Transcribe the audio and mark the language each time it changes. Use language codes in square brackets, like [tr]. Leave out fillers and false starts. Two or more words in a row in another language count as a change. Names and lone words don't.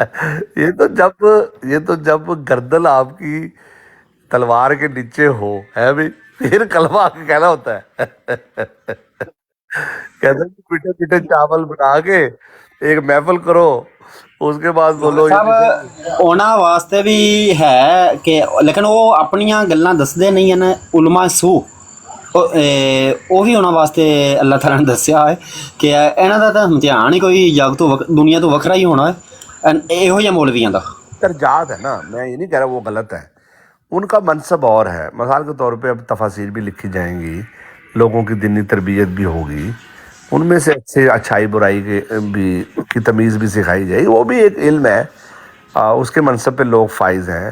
[ur] یہ تو جب گردن آپ کی تلوار کے نیچے ہو ہے بھی، پھر کلمہ کہنا ہوتا ہے. کہتے ہیں کہ پیٹے پیٹے چاول بنا کے ایک محفل کرو، اس کے بعد ڈوگر بولو یہ [pa] صاحب انہاں واسطے بھی ہے کہ لیکن وہ اپنیاں گلاں دسدے نہیں ہیں علماء سو. ਉਹੀ ਉਹਨਾਂ ਵਾਸਤੇ ਅੱਲਾਹ ਤਾਲਾ ਨੇ ਦੱਸਿਆ ਹੈ ਕਿ ਇਹਨਾਂ ਦਾ ਤਾਂ ਇਮਤਿਹਾਨ ਹੀ ਕੋਈ ਜਗ ਤੋਂ ਦੁਨੀਆ ਤੋਂ ਵੱਖਰਾ ਹੀ ਹੋਣਾ ਹੈ ਇਹੋ ਜਿਹੇ ਮੌਲਵੀਆਂ ਦਾ। [ur] درجات ہے نا, میں یہ نہیں کہہ رہا وہ غلط ہے, ان کا منصب اور ہے. مثال کے طور پہ اب تفاسیر بھی لکھی جائیں گی, لوگوں کی دینی تربیت بھی ہوگی, ان میں سے اچھائی برائی کے بھی کی تمیز بھی سکھائی جائے گی, وہ بھی ایک علم ہے, اس کے منصب پہ لوگ فائز ہیں.